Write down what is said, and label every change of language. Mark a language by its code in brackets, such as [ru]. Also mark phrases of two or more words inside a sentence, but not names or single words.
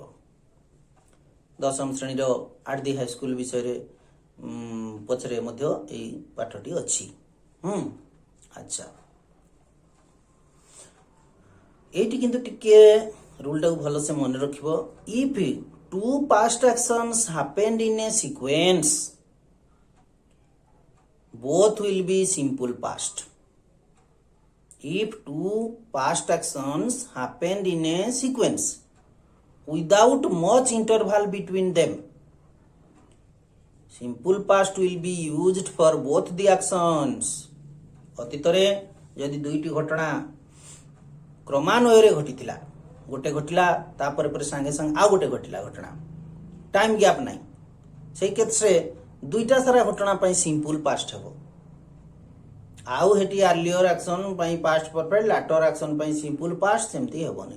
[or] ଦଶମ ଶ୍ରେଣୀର [en] at the high school [or] ବିଷୟରେ ପଛରେ ମଧ୍ୟ ଏଇ ପାଠଟି ଅଛି। ଆଚ୍ଛା, ଏଇଠି କିନ୍ତୁ ଟିକେ ରୁଲଟାକୁ ଭଲସେ ମନେ ରଖିବ। [en] if two past actions happened in a sequence, both will be simple past. If two past actions happened in a sequence without much interval between them, simple past will be used for both the actions. [or] ଅତୀତରେ ଯଦି ଦୁଇଟି ଘଟଣା କ୍ରମାନ୍ୱୟରେ ଘଟିଥିଲା, ଗୋଟେ ଘଟିଲା ତାପରେ ପରେ ସାଙ୍ଗେ ସାଙ୍ଗେ ଆଉ ଗୋଟେ ଘଟିଲା ଘଟଣା, [en] time gap [or] ନାହିଁ, ସେଇ କେସରେ ଦୁଇଟା ସାରା ଘଟଣା ପାଇଁ [en] simple past [or] ହେବ। ଆଉ ହେଠି [en] earlier action [or] ପାଇଁ [en] past perfect, later action [or] ପାଇଁ [en] simple past [or] ସେମିତି ହେବନି।